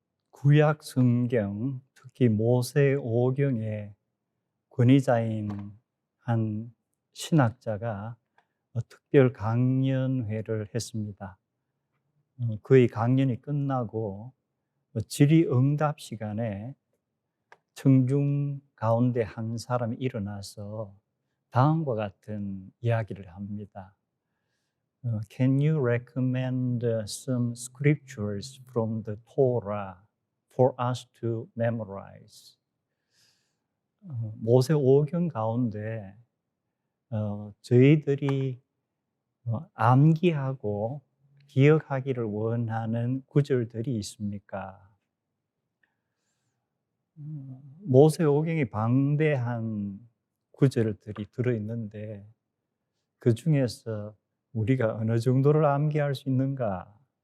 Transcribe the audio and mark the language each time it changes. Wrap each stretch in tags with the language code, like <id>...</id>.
<ko>구약 성경, 특히 모세오경의 권위자인 한 신학자가 특별 강연회를 했습니다. 그의 강연이 끝나고 질의응답 시간에 청중 가운데 한 사람이 일어나서 다음과 같은 이야기를 합니다.</ko> <en>Can you recommend some scriptures from the Torah for us to memorize?</en> <ko>모세오경 가운데 저희들이 암기하고 기억하기를 원하는 구절들이 있습니까? 모세오경이 방대한 구절들이 들어있는데 그 중에서 우리가 어느 정도를 암기할 수 있는가?</ko>